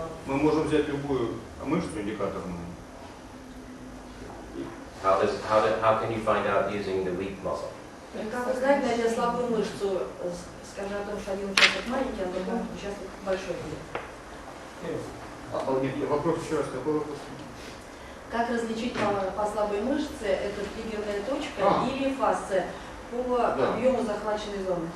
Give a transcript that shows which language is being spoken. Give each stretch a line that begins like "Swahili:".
Russian: Мы можем взять любую мышцу индикаторную.
English: How can you find out using the weak muscle?
Russian: Как узнать, найдя слабую мышцу, скажа о том, что один участок маленький, а другой участок большой будет? Нет, вопрос еще раз, какой вопрос? Как различить по слабой мышце, это триггерная точка или фасция по объему захваченной зоны?